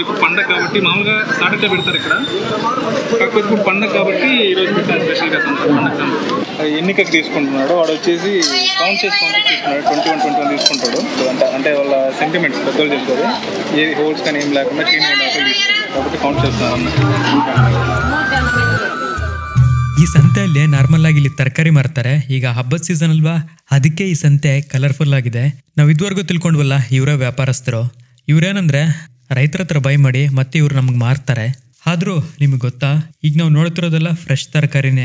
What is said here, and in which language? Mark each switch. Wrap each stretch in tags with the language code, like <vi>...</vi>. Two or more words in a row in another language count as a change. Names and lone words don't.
<te>ఇప్పుడు పండగ కాబట్టి మామూలుగా సాటర్డే పెడతారు ఇక్కడ, కాకపోతే ఇప్పుడు పండగ కాబట్టి ఈరోజు పెట్టారు స్పెషల్గా సంత. పండగ ఎన్నికకి తీసుకుంటున్నాడు వాడు, వచ్చేసి కౌంట్ చేసి తీసుకున్నాడు. 21 తీసుకుంటాడు. అంటే వాళ్ళ సెంటిమెంట్స్ పెద్దలు చెప్తారు, ఏ హోల్స్ కానీ ఏం లేకుండా క్లీన్ లేకుండా తీసుకుంటారు కాబట్టి కౌంಟ್ చేస్తున్నారు అన్న.</te> <kn>ಈ ಸಂತೆಯಲ್ಲಿ ನಾರ್ಮಲ್ ಆಗಿ ಇಲ್ಲಿ ತರಕಾರಿ ಮಾರ್ತಾರೆ. ಈಗ ಹಬ್ಬದ ಸೀಸನ್ ಅಲ್ವಾ, ಅದಕ್ಕೆ ಈ ಸಂತೆ ಕಲರ್ಫುಲ್ ಆಗಿದೆ. ನಾವು ಇದುವರೆಗೂ ತಿಳ್ಕೊಂಡ್ವಲ್ಲ ಇವರೇ ವ್ಯಾಪಾರಸ್ಥರು. ಇವ್ರೇನಂದ್ರೆ ರೈತರ ಹತ್ರ ಬೈ ಮಾಡಿ ಮತ್ತೆ ಇವ್ರು ನಮ್ಗೆ ಮಾರ್ತಾರೆ. ಆದ್ರೂ ನಿಮ್ಗೆ ಗೊತ್ತಾ, ಈಗ ನಾವು ನೋಡ್ತಿರೋದೆಲ್ಲ ಫ್ರೆಶ್ ತರಕಾರಿನೇ.</kn>